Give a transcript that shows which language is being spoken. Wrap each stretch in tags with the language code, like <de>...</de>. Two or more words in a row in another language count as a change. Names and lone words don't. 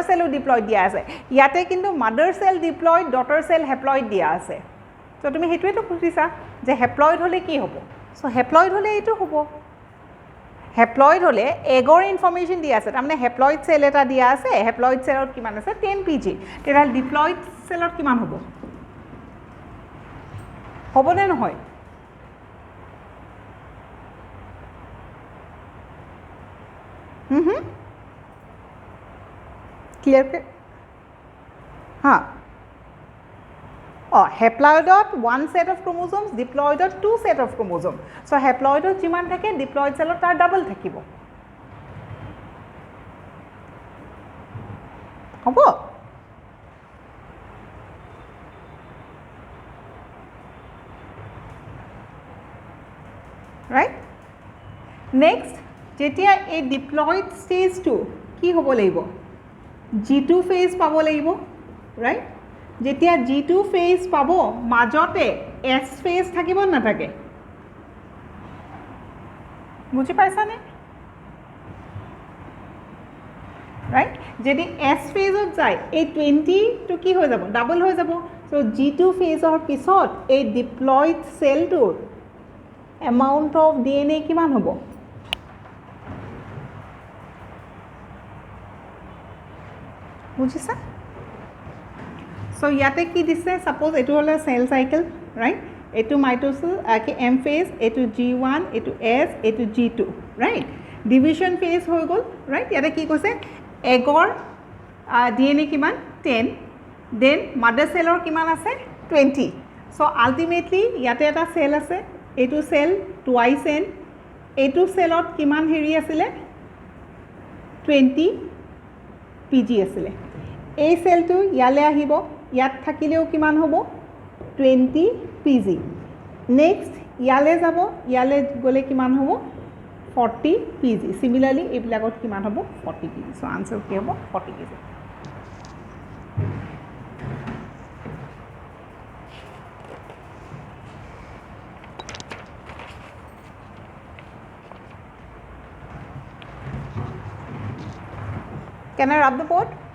<as>চেলো ডিপ্লয় দিয়া আছে ইয়াতে কিন্তু</as> <en>mother cell</en> <as>ডিপ্লয়</as> <en>daughter cell</en> <as>হেপ্লয়ড দিয়া আছে তো তুমি সেইটোৱেতো খুজিছা যে হেপ্লয়ড হ'লে কি হ'ব চ' হেপ্লয়ড হ'লে এইটো হ'ব হেপ্লয়ড হ'লে এগৰ ইনফৰ্মেশ্যন দিয়া আছে তাৰমানে</as> <en>haploid cell</en> <as>এটা দিয়া আছে হেপ্লয়ড চেলত কিমান আছে 10 pg তেতিয়াহ'লে ডিপ্লয়ড চেলত কিমান হ'ব হ'বনে নহয় clear হয় হেপ্লয়ডত</as> <en>one set of chromosomes</en> <as>diploidot</as> <en>two set of chromosomes</en> <as>ছ' হেপ্লয়ডত যিমান থাকে ডিপ্লয়ড চেলত তাৰ ডাবল থাকিব hobo</as> <en>right next</en> <as>যেতিয়া এই ডিপ্লয়ড ষ্টেজটো কি হ'ব লাগিব G2 phase পাব লাগিব ৰাইট যেতিয়া G2 phase পাব মাজতে S phase থাকিব না থাকে বুজি পাইছানে ৰাইট যদি S phase যায় এই 20 টো কি হৈ যাব ডাবল হৈ যাব সো G2 phase ৰ পিছত এই ডিপ্লয়ড সেলটোৰ</as> <en>amount of DNA</en> <as>কিমান হ'ব বুঝিছা সো ইয়াতে কি দিছে সাপোজ এটো হলো</as> <en>cell cycle</en> <as>রাইট এটো মাইটোসিস কি</as> <en>M phase</en> <as>এটো G1 এটো S এটো G2 রাইট</as> <en>division phase</en> <as>হৈ গল রাইট ইয়াতে কি কৈছে এগৰ DNA কিমান 10 দেন মাদাৰ সেলৰ কিমান আছে 20</as> <en>so ultimately</en> <as>ইয়াতে এটা সেল আছে এটো সেল টুৱাইস n এটো সেলত কিমান হেৰি আছিল 20 pg আছিল এই সেলটো ইয়ালে আহিব ইয়াত থাকিলেও কিমান হ'ব 20 pg নেক্সট ইয়ালে যাব ইয়ালে গলে কিমান হ'ব 40 pg সিমিলারলি এইবিলাকত কিমান হ'ব 40 pg</as> <en>so answer</en> <as>কি হ'ব 40 pg</as> <en>Can I rub the board?</en>